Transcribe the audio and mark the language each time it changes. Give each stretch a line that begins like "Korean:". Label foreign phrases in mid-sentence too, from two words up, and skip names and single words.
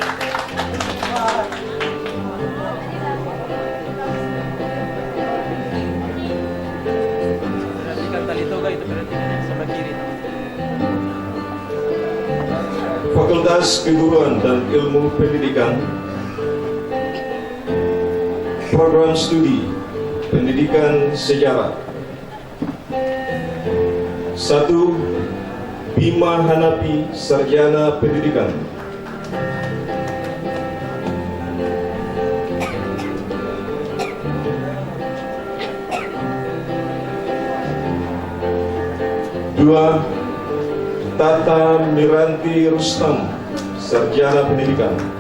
Indonesian: 19. Fakultas Keguruan dan Ilmu Pendidikan, Program Studi Pendidikan Sejarah. 1. Bima Hanapi, Sarjana Pendidikan. 2. Tata Miranti Rustam, Sarjana Pendidikan.